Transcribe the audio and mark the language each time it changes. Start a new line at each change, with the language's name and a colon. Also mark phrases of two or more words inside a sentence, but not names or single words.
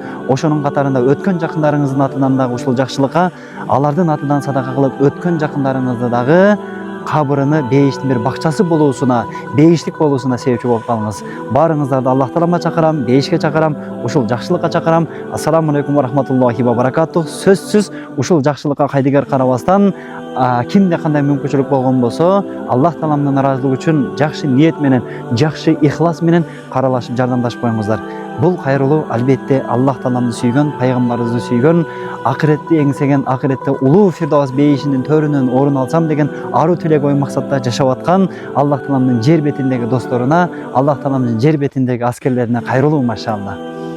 Kyrgyz: Ошонун катарында өткөн жакындарыңыздын атынан дагы ушул жакшылыкка, алардын атынан садака кылып, өткөн жакындарыңызды дагы кабырыны бейиштин бир бакчасы болуусуна, бейиштик болуусуна себепчи болуп калыңыз. Барыңыздарды Аллах таалама чакырам, бейишке чакырам, ушул жакшылыкка чакырам.
Arabic: السلام عليكم ورحمة الله وبركاته.
Kyrgyz: Сөзсүз ушул жакшылыкка кайдыгер карабастан, кимде кандай мүмкүнчүлүк болгон болсо, Аллах тааламдын ыраазылыгы үчүн жакшы ниет менен, жакшы ихлас менен каралашып жардамдашып коюңуздар. Бул кайрылуу албетте Аллах тааламды сүйгөн, пайгамбарыбызды сүйгөн, акыретти эңсеген, акыретте улуу Фирдавс бейишинин төрүнөн орун алсам деген аруу тилек ой максатта жашап аткан Аллах тааламдын жер бетиндеги досторуна, Аллах тааламдын жер бетиндеги аскерлерине кайрылуу машалла.